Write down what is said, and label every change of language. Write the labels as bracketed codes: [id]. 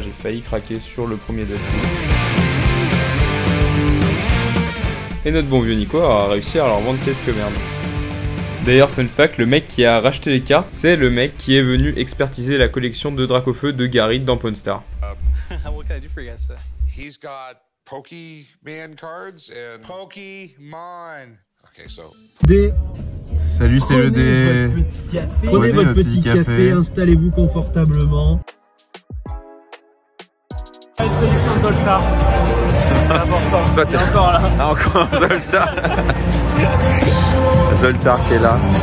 [fr] J'ai failli craquer sur le premier Deadpool. Et notre bon vieux Nico a réussi à leur vendre quelques merdes. D'ailleurs, [en] fun fact, [fr] le mec qui a racheté les cartes, c'est le mec qui est venu expertiser la collection de Dracofeu de Gary dans Pawn Star. [en] What can I do for you guys today? He's got Pokemon cards and Pokemon. Okay, so. [fr] Salut, c'est le dé. Prenez votre petit café, installez-vous confortablement. Zoltar. Toi, t'es encore là. Ah, encore un Zoltar. Zoltar qui est là.